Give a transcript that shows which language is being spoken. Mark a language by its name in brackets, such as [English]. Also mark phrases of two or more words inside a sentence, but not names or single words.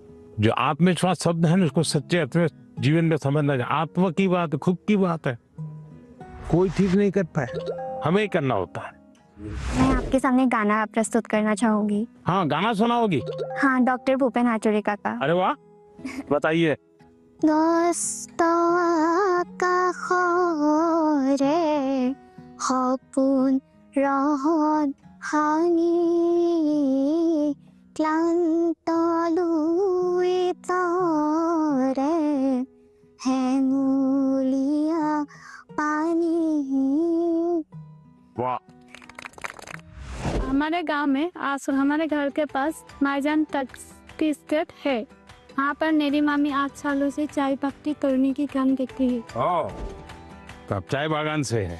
[Hindi] जो आत्मविश्वास शब्द है ना उसको सच्चे अर्थ में जीवन में समझना चाहिए। आत्मा की बात, खुद की बात है, कोई ठीक नहीं कर पाए, हमें ही करना होता है। मैं आपके सामने गाना प्रस्तुत करना चाहूंगी। हाँ, गाना सुनाओगी? हाँ, डॉक्टर भूपेन हाजरिका का। अरे वाह, बताइए। [Assamese] সপোন ৰহন ভাঙি ক্লান্ত লুই তৰে হেঙুলীয়া পানী। [Hindi] वाह, हमारे गांव में हमारे घर के पास माईजान तट की स्टेट है। वहाँ पर मेरी मामी 8 सालों से चाय पत्ती तोड़ने की काम करती है। ओ, तो आप चाय बागान से है।